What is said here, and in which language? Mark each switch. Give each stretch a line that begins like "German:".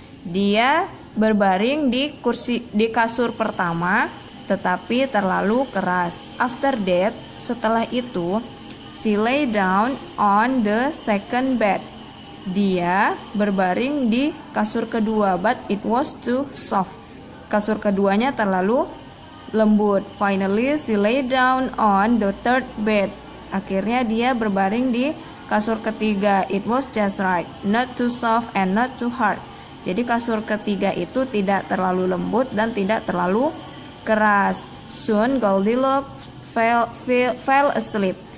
Indonesian: Dia berbaring di kasur pertama, tetapi terlalu keras.
English: After that,
Indonesian: setelah itu,
English: she lay down on the second bed.
Indonesian: Dia berbaring di kasur kedua,
English: but it was too soft.
Indonesian: Kasur keduanya terlalu lembut.
English: Finally, she lay down on the third bed.
Indonesian: Akhirnya dia berbaring di kasur ketiga.
English: It was just right, not too soft and not too hard.
Indonesian: Jadi kasur ketiga itu tidak terlalu lembut dan tidak terlalu keras.
English: Soon Goldilocks fell asleep.